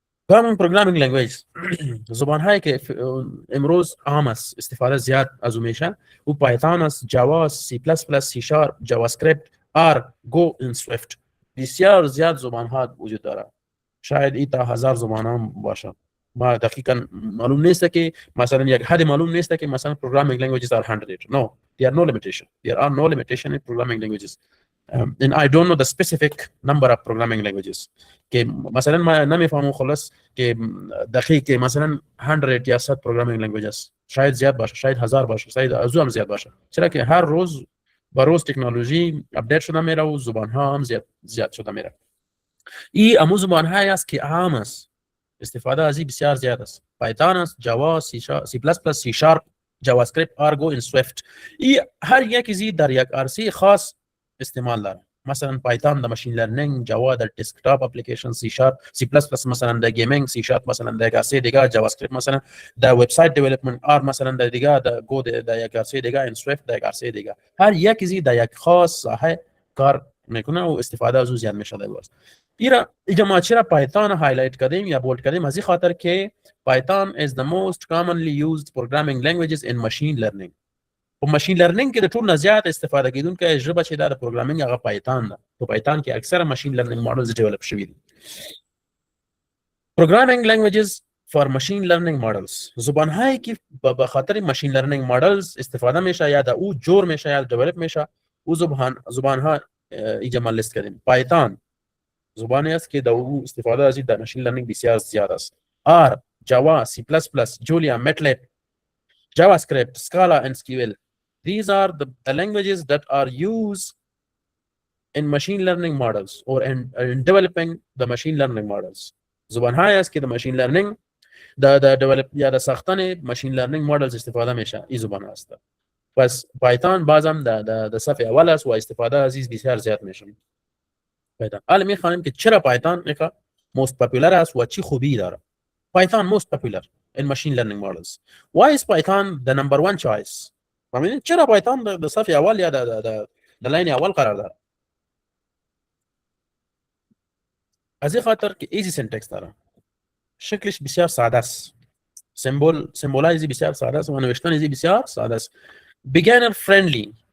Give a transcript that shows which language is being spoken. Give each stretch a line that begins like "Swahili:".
Persian: کامن پروگرامینگ لنگویج زبان هایی که امروز عام است، استفاده زیاد از اون میشه، او پایتون است، جاوا، سی پلاس پلاس، سی شارپ، جاوا اسکریپت، آر، گو و سویفت. بسیار زیاد زبان ها وجود داره. شاید این تا 1000 زبان هم باشه. ما دقیقاً معلوم نیست که مثلا یک حد معلوم نیست که مثلا
English: programming languages are 100. No, there are no limitation. There are no limitation in programming languages. And I don't know the specific number of programming languages.
Persian: که مثلا ما نمیفهمم خلاص که دقیق مثلا 100 یا 100 programming languages. شاید زیاد باشه، شاید 1000 باشه، شاید از هم زیاد باشه. چرا که هر روز با روز تکنولوژی اپدیت شده میره و زبان ها هم زیاد شده میره. این امو زبان هایی است که عام است، استفاده از این بسیار زیاد است. پایتون است، جاوا، سی پلاس پلاس، سی شارپ، جاوا اسکریپت، آر، گو و سویفت. این هر یک از در یک عرصه خاص استعمال داره. مثلا پایتون در ماشین لرنینگ، جاوا در دسکتاپ اپلیکیشن، سی شارپ، سی پلاس پلاس مثلا در گیمینگ، سی شارپ مثلا در عرصه دیگه، جاوا اسکریپت مثلا در وبسایت دیولپمنت، آر مثلا در دیگه، در گو در یک عرصه دیگه، این سویفت در یک عرصه دیگه. هر یک از در یک خاص ساحه کار میکنه و استفاده از اون زیاد میشه. اینجا ما چرا پایتون هایلایت کردیم یا بولد کردیم؟ از این خاطر که پایتون
English: is the most commonly used programming languages in machine learning.
Pashto: و ماشین لرنینگ که ټول نه زیات استفاده کیدونکې ژبه چې دا د پروګرامینګ هغه پایتون ده. په پایتون کې اکثره ماشین لرنینګ ماډلز ډیولپ شوي دي.
Persian: پروګرامینګ لنګویجز فار ماشین لرنینگ ماډلز، زبان هایی که به خاطر ماشین لرنینگ ماډلز استفاده میشه یا د او جور میشه یا ډیولپ میشه، او زبان ها اینجا ما لیست کردیم. پایتون زبانی است که در او استفاده از در ماشین لرنینگ بسیار زیاد است. آر، جاوا، سی پلاس پلاس، جولیا، متلب، JavaScript, Scala and SQL.
English: These are the languages that are used in machine learning models or in developing the machine learning models.
Persian: زبان های است که در ماشین لرنینگ در develop یا در ساختن ماشین لرنینگ مدلز استفاده میشه. این زبان است. پس پایتون بازم در صف اول است و استفاده از بسیار زیاد میشه. پایتون. حالا میخوانیم که چرا پایتون most popular است و چی خوبی داره.
English: Python most popular in machine learning models. Why is Python the number one choice?
Persian: فهمیدین چرا پایتون در صف اول یا در لاین اول قرار داره؟ از این خاطر که ایزی سینتکس داره، شکلش بسیار ساده است، سمبولایزی بسیار ساده است و نوشتن ایزی بسیار ساده است،
English: beginner friendly